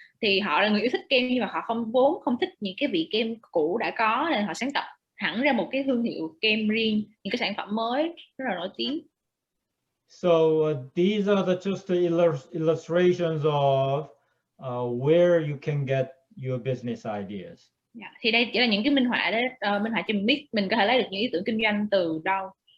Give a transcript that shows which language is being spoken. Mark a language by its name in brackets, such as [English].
[Vietnamese] Thì họ là người yêu thích kem, nhưng mà họ không thích những cái vị kem cũ đã có, nên họ sáng lập hẳn ra một cái thương hiệu kem riêng, những cái sản phẩm mới rất là nổi tiếng. [English] So these are just the illustrations of where you can get your business ideas. [Vietnamese] Thì đây chỉ là những cái minh họa để minh họa cho mình biết mình có thể lấy được những ý tưởng kinh doanh từ đâu.